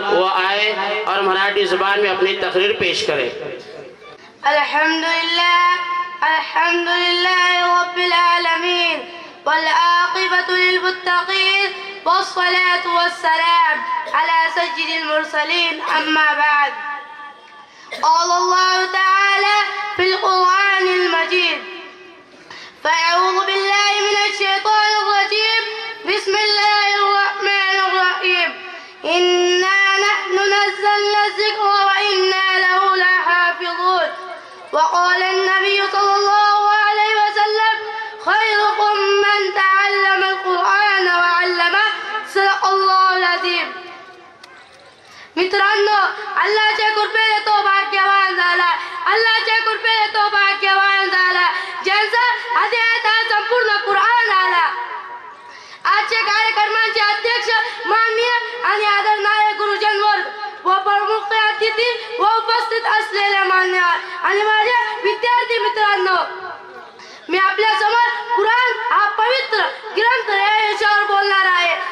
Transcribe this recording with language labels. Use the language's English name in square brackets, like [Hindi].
[Hindi] वो आए और मराठी ज़ुबान में अपनी तकरीर पेश करें। [Arabic] अल्हम्दुलिल्लाह रब्बिल आलमीन वल आक़िबतु लिल मुत्तक़ीन वस्सलातु वस्सलाम अला सय्यिदिल मुरसलीन अम्मा बाद। قال الله تعالى في القرآن المجيد: فأعوذ بالله من الشيطان الرجيم، بسم الله الرحمن الرحيم، إنا نحن نزلنا الذكر وإنا له لحافظون. وقال النبي صلى الله عليه وسلم: خيركم من تعلم القرآن وعلمه. صدق الله العظيم. [Marathi] मित्रांनो, अल्लाहच्या कृपेने तो भाग्यवान झाला, अल्लाहच्या कृपेने तो भाग्यवान झाला ज्यांचा हातात हा संपूर्ण कुराण आला. आजच्या कार्यक्रमाचे अध्यक्ष माननीय आणि आदरणीय गुरुजन वर्ग व प्रमुख अतिथी व उपस्थित असलेले मान्यवर आणि माझे विद्यार्थी मित्रांनो, मी आपल्या समोर कुराण हा पवित्र ग्रंथ या विषयावर बोलणार आहे.